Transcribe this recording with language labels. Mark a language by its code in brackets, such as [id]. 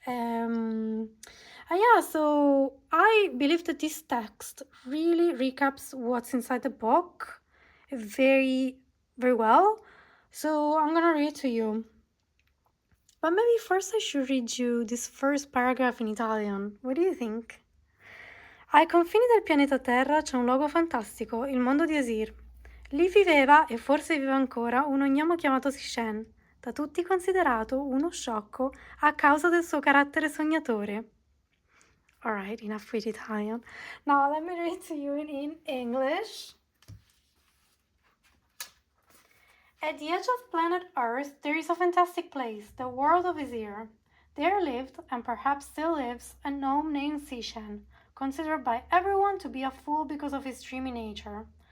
[en] And yeah, so I believe that this text really recaps what's inside the book very, very well. So I'm gonna read it to you. But maybe first I should read you this first paragraph in Italian. What do you think? [it] Ai confini del pianeta Terra c'è un luogo fantastico, il mondo di Esir. Lì viveva, e forse vive ancora, uno gnomo chiamato Sichen, da tutti considerato uno sciocco a causa del suo carattere sognatore. [en] Alright, enough with Italian. Now let me read to you in English. At the edge of planet Earth, there is a fantastic place, the World of Esir. There lived, and perhaps still lives, a gnome named Sichen, considered by everyone to be a fool because of his dreamy nature.